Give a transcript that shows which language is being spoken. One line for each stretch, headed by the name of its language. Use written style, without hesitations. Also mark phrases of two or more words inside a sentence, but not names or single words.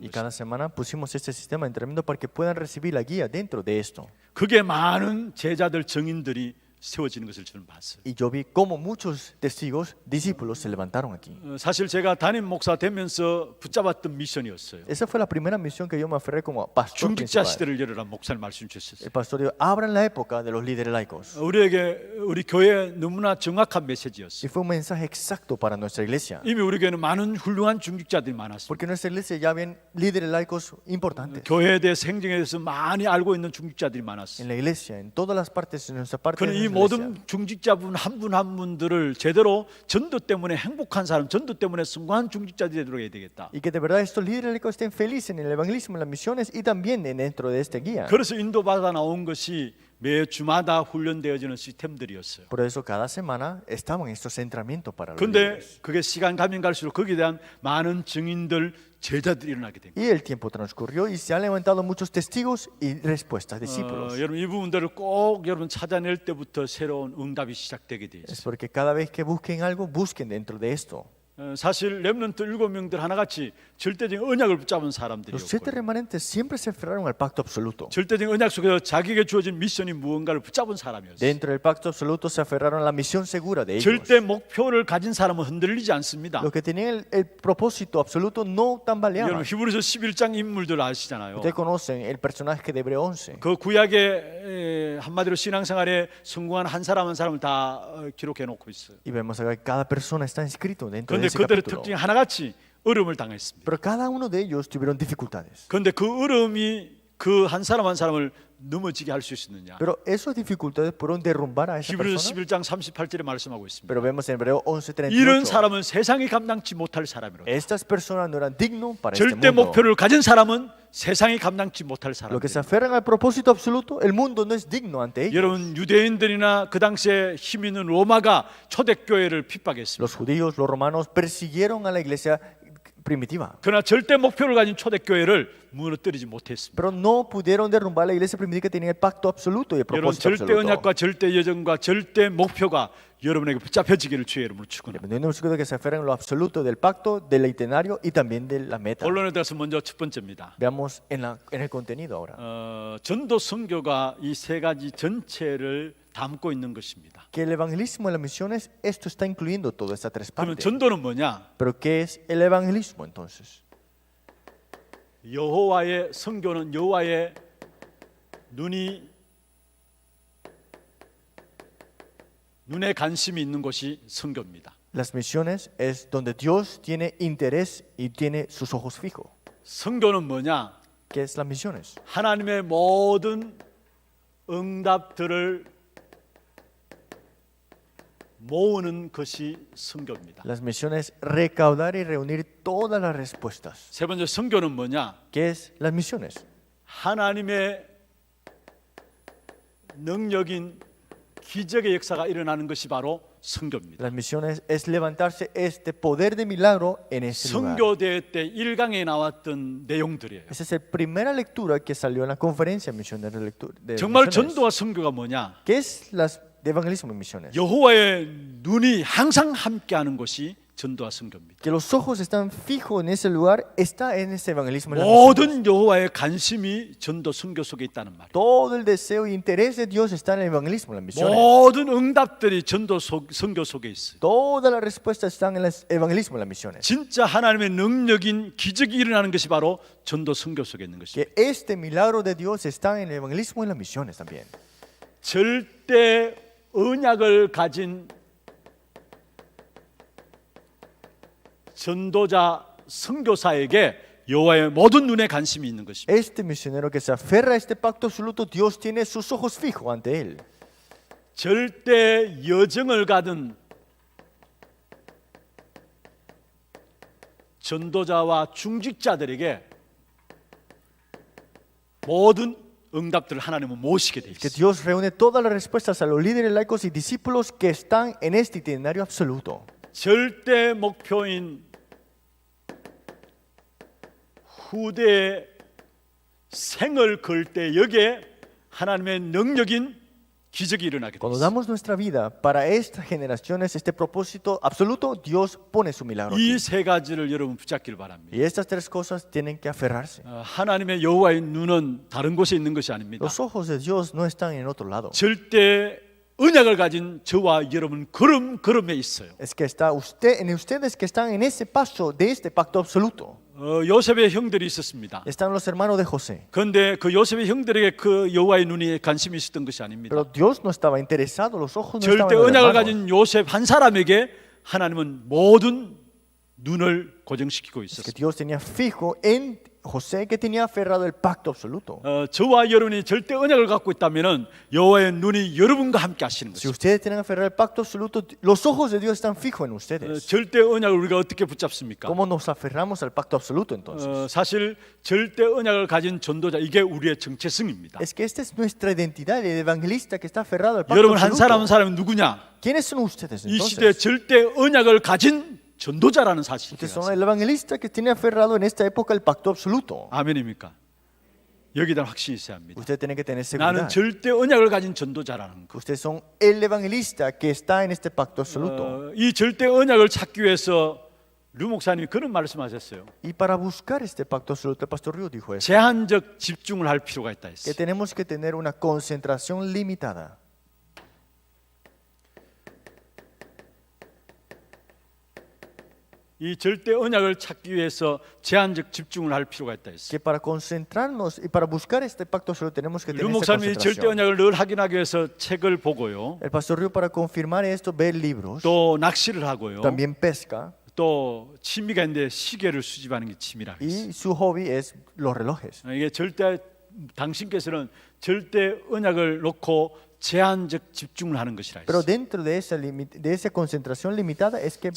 Spanish: Y
Korean: 것입니다.
Spanish: cada semana pusimos este sistema de entrenamiento para que puedan recibir la guía dentro de esto.
Korean: 그게 많은 제자들, 정인들이 세워지는 것을 저는 봤어요.
Spanish: Y yo vi cómo muchos testigos, discípulos se levantaron aquí.
Korean: 사실 제가 담임 목사 되면서 붙잡았던 미션이었어요.
Spanish: Esa fue la primera misión que yo me aferré como pastor
Korean: 중직자
Spanish: principal.
Korean: 시대를 열어라, 목사님 말씀 주셨어요.
Spanish: El pastor dijo, abran la época de los líderes laicos.
Korean: 우리 교회에 너무나 정확한
Spanish: Y
Korean: 메시지였어요.
Spanish: fue un mensaje exacto para nuestra iglesia.
Korean: 이미 우리 교회는 많은 훌륭한 중직자들이 많았습니다.
Spanish: Porque en nuestra iglesia ya habían líderes laicos importantes.
Korean: 교회에 대해서 행정에 대해서 많이 알고 있는 중직자들이 많았어요.
Spanish: En la iglesia, en todas las partes de nuestra parte
Korean: 그는
Spanish: de
Korean: 이
Spanish: nuestra iglesia.
Korean: 모든 중직자분 한 분 한 분들을 제대로 전도 때문에 행복한 사람, 전도 때문에 성공한 중직자들이 되도록 해야 되겠다.
Spanish: Y que de verdad estos líderes laicos estén felices en el evangelismo, en las misiones y también dentro de esta guía.
Korean: 그래서 인도받아 나온 것이 매 주마다 훈련되어지는 시스템들이었어요.
Spanish: Por eso cada semana estaban estos entrenamientos para los
Korean: 근데
Spanish: líderes.
Korean: 그게 시간 가면 갈수록 거기에 대한 많은 증인들, 제자들이 일어나게 된 거예요.
Spanish: Y el tiempo transcurrió y se han levantado muchos testigos y respuestas, discípulos.
Korean: 여러분 이 부분들을 꼭 여러분 찾아낼 때부터 새로운 응답이 시작되게 돼
Spanish: Es
Korean: 있어요.
Spanish: porque cada vez que busquen algo, busquen dentro de esto.
Korean: 사실 렘넌트 7명들 하나같이 절대적인 언약을 붙잡은
Spanish: Los 7
Korean: 사람들이었고
Spanish: remanentes siempre se aferraron al pacto absoluto.
Korean: 절대적인 언약 속에서 자기에게 주어진 미션이 무언가를 붙잡은 사람이었어요.
Spanish: Dentro del pacto absoluto se aferraron a la misión segura de ellos.
Korean: 절대 목표를 가진 사람은 흔들리지 않습니다.
Spanish: Los que tenían el propósito absoluto no
Korean: 여러분
Spanish: tambaleaban.
Korean: 히브리서 11장 인물들 아시잖아요.
Spanish: Ustedes conocen el personaje de Hebreo 11.
Korean: 그 구약의 한마디로 신앙생활에 성공한 한 사람 한 사람을 다 기록해 놓고 있어요.
Spanish: Y vemos acá que cada persona está inscrito dentro de
Korean: 그런데
Spanish: ese
Korean: 그들의
Spanish: capítulo.
Korean: 특징이 하나같이 어려움을 당했습니다.
Spanish: Pero cada uno de ellos tuvieron dificultades.
Korean: 그런데 그 어려움이 그 한 사람 한 사람을 넘어지게 할 수 있었느냐?
Spanish: Pero esas dificultades pudieron derrumbar a esa
Korean: 히브리서
Spanish: persona.
Korean: 11장 38절에 말씀하고 있습니다.
Spanish: Pero vemos en Hebreo
Korean: 이런
Spanish: 11:38.
Korean: 사람은 세상이 감당치 못할 사람이로.
Spanish: Estas personas no eran dignos para este
Korean: 절대
Spanish: mundo.
Korean: 목표를 가진 사람은 세상이 감당치 못할 사람.
Spanish: Los que se aferran al propósito absoluto, el mundo no es digno ante ellos.
Korean: 여러분 유대인들이나 그 당시에 힘 있는 로마가 초대교회를 핍박했습니다.
Spanish: Los judíos, los romanos persiguieron a la iglesia primitiva.
Korean: 그러나 절대 목표를 가진 초대교회를 무너뜨리지 못했습니다.
Spanish: Pero no pudieron derrumbar la iglesia primitiva que tenía el pacto absoluto y el
Korean: 여러분
Spanish: propósito
Korean: 절대
Spanish: absoluto.
Korean: 언약과 절대 여정과 절대 목표가 여러분에게 붙잡혀지기를 주의 이름으로 축원합니다.
Spanish: Dependiendo de que se aferren lo absoluto del pacto, del itinerario y también de la meta.
Korean: 본론에 들어서 먼저 첫 번째입니다.
Spanish: Veamos en el contenido ahora.
Korean: 전도 선교가 이 세 가지 전체를 담고 있는 것입니다.
Spanish: Que el evangelismo y las misiones, esto está incluyendo todas estas tres
Korean: 그러면
Spanish: partes.
Korean: 전도는 뭐냐?
Spanish: Pero ¿qué es el evangelismo entonces?
Korean: 여호와의 선교는 여호와의 눈에 관심이 있는 곳이 선교입니다.
Spanish: Las misiones es donde Dios tiene interés y tiene sus ojos fijos.
Korean: 선교는 뭐냐?
Spanish: ¿Qué es las misiones?
Korean: 하나님의 모든 응답들을 모으는 것이 선교입니다.
Spanish: Las misiones recaudar y reunir todas las respuestas.
Korean: 세 번째 선교는 뭐냐?
Spanish: ¿Qué es las misiones?
Korean: 하나님의 능력인 기적의 역사가 일어나는 것이 바로 선교입니다.
Spanish: Las misiones es levantarse este poder de milagro en ese lugar.
Korean: 선교대회 때 1강에 나왔던 내용들이에요.
Spanish: Esa es la primera lectura que salió en la conferencia misionera de lectura. de
Korean: 정말
Spanish: misiones.
Korean: 전도와 선교가 뭐냐?
Spanish: ¿Qué es las de evangelismo y misiones?
Korean: 여호와의 눈이 항상 함께하는 것이 전도와 선교입니다.
Spanish: Que los ojos están fijos en ese lugar, está en ese evangelismo y las misiones.
Korean: 모든 여호와의 관심이 전도 선교 속에 있다는 말이에요.
Spanish: Todo el deseo y interés de Dios está en el evangelismo y las misiones.
Korean: 모든 응답들이 전도 선교 속에 있어요.
Spanish: Todas las respuestas están en el evangelismo y las misiones.
Korean: 진짜 하나님의 능력인 기적이 일어나는 것이 바로 전도 선교 속에 있는 것입니다.
Spanish: Que este milagro de Dios está en el evangelismo y las misiones también.
Korean: 절대 언약을 가진 전도자 선교사에게 여호와의 모든 눈에 관심이 있는 것입니다.
Spanish: Este misionero que se aferra a este pacto absoluto, Dios tiene sus ojos fijos ante él.
Korean: 절대 여정을 가든 전도자와 중직자들에게 모든 응답들을 하나님은 모시게 돼
Spanish: Que
Korean: 있어요.
Spanish: Dios reúne todas las respuestas a los líderes laicos y discípulos que están en este itinerario absoluto.
Korean: 절대 목표인 후대의 생을 걸 때 여기에 하나님의 능력인 기적이 일어나게 돼
Spanish: Cuando
Korean: 있어요.
Spanish: damos nuestra vida para estas generaciones, este propósito absoluto, Dios pone su milagro aquí.
Korean: 이 세 가지를 여러분 붙잡기를 바랍니다.
Spanish: Y estas tres cosas tienen que aferrarse.
Korean: 하나님의 여호와의 눈은 다른 곳에 있는 것이 아닙니다.
Spanish: Los ojos de Dios no están en otro lado.
Korean: 절대 언약을 가진 저와 여러분 걸음걸음에 있어요.
Spanish: Es que está usted, en ustedes que están en ese paso de este pacto absoluto.
Korean: 요셉의 형들이 있었습니다.
Spanish: Están los hermanos de José.
Korean: 그런데 그 요셉의 형들에게 그 여호와의 눈이 관심이 있었던 것이 아닙니다.
Spanish: Pero Dios no estaba interesado, los ojos no
Korean: 절대
Spanish: estaban en los
Korean: 언약을
Spanish: hermanos.
Korean: 가진 요셉 한 사람에게 하나님은 모든 눈을 고정시키고
Spanish: Es que
Korean: 있었습니다.
Spanish: Dios tenía fijo en José que tenía aferrado el pacto absoluto.
Korean: 저와 여러분이 절대 언약을 갖고 있다면은 여호와의 눈이 여러분과 함께 하시는
Spanish: Si
Korean: 것입니다.
Spanish: ustedes tienen aferrado el pacto absoluto, los ojos de Dios están fijos en ustedes.
Korean: 절대 언약을 우리가 어떻게 붙잡습니까?
Spanish: ¿Cómo nos aferramos al pacto absoluto entonces?
Korean: 사실 절대 언약을 가진 전도자 이게 우리의 정체성입니다.
Spanish: Es que esta es nuestra identidad, el evangelista que está aferrado al pacto
Korean: 여러분 한 사람 한
Spanish: absoluto.
Korean: 사람은 누구냐?
Spanish: ¿Quiénes son ustedes
Korean: 이 시대
Spanish: entonces?
Korean: 절대 언약을 가진 전도자라는 사실이
Spanish: Ustedes son el evangelista que tiene aferrado en esta época el pacto absoluto.
Korean: 아멘입니까? 여기다 확신이 있어야 합니다.
Spanish: Ustedes tienen que tener
Korean: 나는
Spanish: seguridad.
Korean: 절대 언약을 가진 전도자라는 것.
Spanish: Ustedes son el evangelista que está en este pacto absoluto.
Korean: 이 절대 언약을 찾기 위해서 류 목사님이 그런 말씀하셨어요.
Spanish: Y para buscar este pacto absoluto, el pastor Río dijo eso,
Korean: 제한적 집중을 할 필요가 있다
Spanish: que
Korean: 했어요.
Spanish: tenemos que tener una concentración limitada.
Korean: 이 절대 언약을 찾기 위해서 제한적 집중을 할 필요가 있다 했어요.
Spanish: Que para concentrarnos y para buscar este pacto absoluto tenemos que
Korean: 류
Spanish: tener esta
Korean: 목사님이 절대
Spanish: concentración.
Korean: 언약을 늘 확인하기 위해서 책을 보고요.
Spanish: El pastor Río para confirmar esto ve libros,
Korean: 또 낚시를 하고요.
Spanish: también pesca
Korean: 또 취미가 있는데 시계를 수집하는 게 취미라고 했어요.
Spanish: y su hobby es los relojes.
Korean: 이게 절대 당신께서는 절대 언약을 놓고 제한적 집중을 하는 것이라
Spanish: Pero
Korean: 했어요.
Spanish: dentro de esa concentración limitada es que